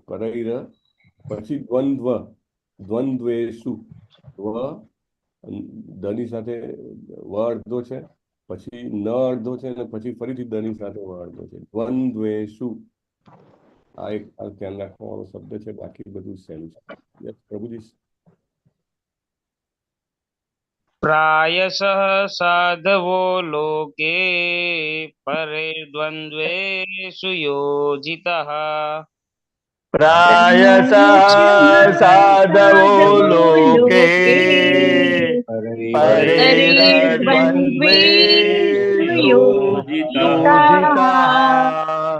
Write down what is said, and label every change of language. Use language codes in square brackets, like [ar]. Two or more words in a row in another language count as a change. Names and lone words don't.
[gu] પરૈર પછી દ્વંદ્વેષુ દની સાથે વ અડધો છે, પછી ન અડધો છે અને પછી ફરીથી દની સાથે વ અડધો છે. દ્વંદ્વેષુ આ એક ખાસ ધ્યાન રાખવાનો શબ્દ છે, બાકી બધું સેમ છે. યસ પ્રભુજી. [sa] प्रायशः साधवो लोके परे द्वन्द्वेषु योजितः प्रायशः साधवो लोके परैर्द्वन्द्वेषु योजिताः